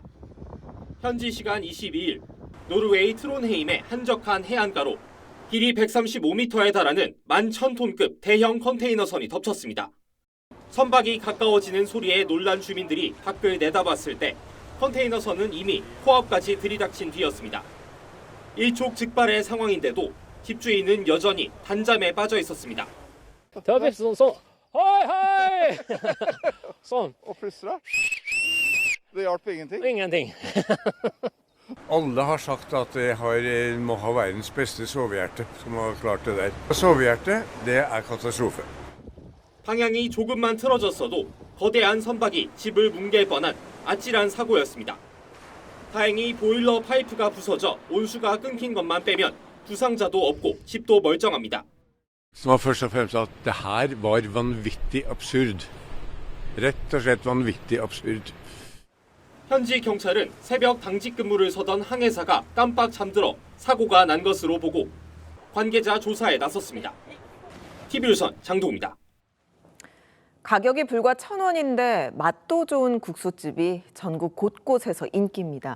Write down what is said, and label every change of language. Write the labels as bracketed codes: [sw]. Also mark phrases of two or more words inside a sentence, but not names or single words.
[ko] 현지 시간 22일 노르웨이 트론헤임의 한적한 해안가로 길이 135m에 달하는 11,000톤급 대형 컨테이너선이 덮쳤습니다. 선박이 가까워지는 소리에 놀란 주민들이 밖을 내다봤을 때 컨테이너선은 이미 코앞까지 들이닥친 뒤였습니다. 일촉즉발의 상황인데도 집주인은 여전히 단잠에 빠져 있었습니다. [no] Ingenting. Alle har sagt at må ha verdens beste sovehjerte som har klart det der. Sovehjerte, det er katastrofe. [ko] 방향이 조금만 틀어졌어도 거대한 선박이 집을 뭉갤 뻔한 아찔한 사고였습니다. 다행히 보일러 파이프가 부서져 온수가 끊긴 것만 빼면 부상자도 없고 집도 멀쩡합니다. [no] Så var først og fremst at det her var vanvittig absurd. Rett og slett vanvittig absurd. [ko] 현지 경찰은 새벽 당직 근무를 서던 항해사가 깜빡 잠들어 사고가 난 것으로 보고 관계자 조사에 나섰습니다. TV조선 장동우입니다. 가격이 불과 1,000원인데 맛도 좋은 국수집이 전국 곳곳에서 인기입니다.